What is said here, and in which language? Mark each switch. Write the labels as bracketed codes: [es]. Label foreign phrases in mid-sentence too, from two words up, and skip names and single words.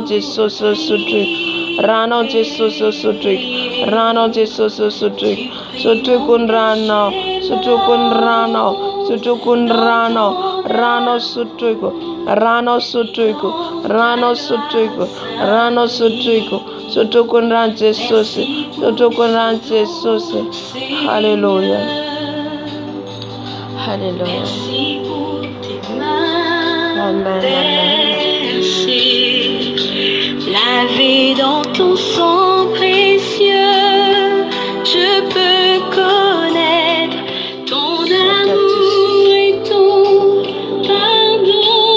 [mg] Jesosy sotroiko ranao Jesosy sotroiko ranao Jesosy sotroiko sotroiko ny ranao sotroiko ny ranao sotroiko ny ranao ranao sotroiko ranao sotroiko ranao sotroiko ranao sotroiko sotroiko ny rano Jesosy sotroiko ny rano Jesosy haleluya haleluya amen [fr] lavé dans ton sang précieux je peux connaître ton amour et ton pardon.